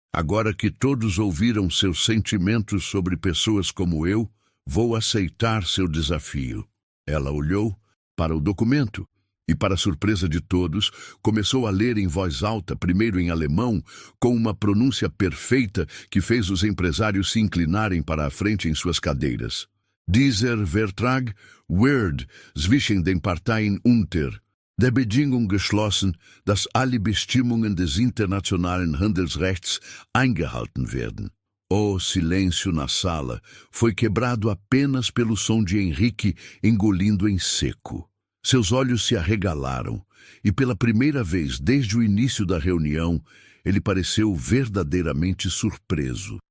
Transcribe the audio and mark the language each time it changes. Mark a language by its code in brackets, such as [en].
[pt] Agora que todos ouviram seus sentimentos sobre pessoas como eu, vou aceitar seu desafio. Ela olhou para o documento e, para a surpresa de todos, começou a ler em voz alta, primeiro em alemão, com uma pronúncia perfeita que fez os empresários se inclinarem para a frente em suas cadeiras. [de] Dieser Vertrag wird zwischen den Parteien unter der Bedingung geschlossen, dass alle Bestimmungen des internationalen Handelsrechts eingehalten werden. [pt] O silêncio na sala foi quebrado apenas pelo som de Henrique engolindo em seco. Seus olhos se arregalaram, e pela primeira vez desde o início da reunião, ele pareceu verdadeiramente surpreso.